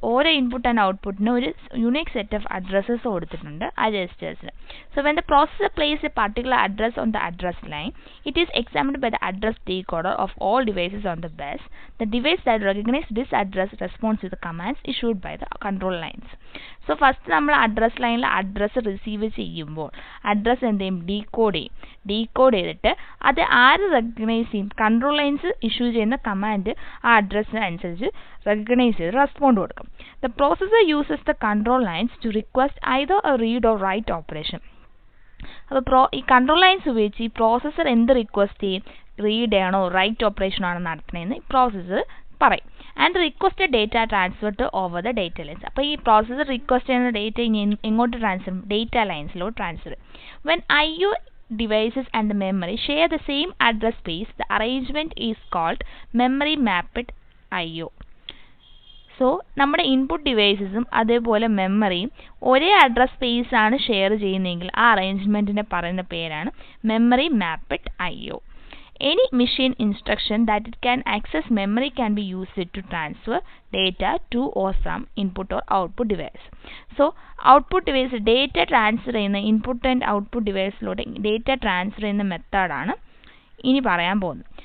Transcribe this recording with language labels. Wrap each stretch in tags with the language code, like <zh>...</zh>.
<ml>ഓരോ input and ഔട്ട്പുട്ടിന് ഒരു unique set of addresses കൊടുത്തിട്ടുണ്ട് ആ രജിസ്റ്റേഴ്സിന്.</ml> <en>So when the processor places a particular address on the address line, it is examined by the address decoder of all devices on the bus. The device that recognizes this address responds to the commands issued by the control lines.</en> <ml>So first നമ്മൾ address ലൈനിൽ address receive ചെയ്യുമ്പോൾ address എന്ത് ചെയ്യും? Decode ചെയ്തിട്ട് അത് ആര് recognise ചെയ്യും? Control lines issue ചെയ്യുന്ന കമാൻഡ് ആ അഡ്രസ്സിന് അനുസരിച്ച് റെക്കഗ്നൈസ് ചെയ്ത് റെസ്പോണ്ട് കൊടുക്കും.</ml> <en>The processor uses the control lines to request either a read or write operation.</en> <ml>അപ്പോൾ ഈ കൺട്രോൾ ലൈൻസ് ഉപയോഗിച്ച് ഈ പ്രോസസർ എന്ത് റിക്വസ്റ്റ് ചെയ്യും? റീഡ് ആണോ റൈറ്റ് ഓപ്പറേഷൻ ആണോ നടത്തണമെന്ന് ഈ പ്രോസസർ പറയും.</ml> <en>And requested data transfer to over the data lines.</en> <ml>അപ്പോൾ ഈ പ്രോസസർ റിക്വസ്റ്റ് ചെയ്യുന്ന ഡേറ്റ ഇനി എങ്ങോട്ട് transfer? Data ലൈൻസിലോട്ട് transfer.</ml> <en>When IO devices and the memory share the same address space, the arrangement is called memory mapped IO.</en> <ml>So നമ്മുടെ input ഡിവൈസസും അതേപോലെ മെമ്മറിയും ഒരേ address space ആണ് ഷെയർ ചെയ്യുന്നതെങ്കിൽ ആ അറേഞ്ച്മെൻറ്റിനെ പറയുന്ന പേരാണ് memory mapped IO.</ml> <en>Any machine instruction that it can access memory can be used to transfer data to or from input or output device.</en> <ml>So output device data transfer ചെയ്യുന്ന input and output deviceലോട്ട് data transfer ചെയ്യുന്ന മെത്തേഡാണ് ഇനി പറയാൻ പോകുന്നത്.</ml>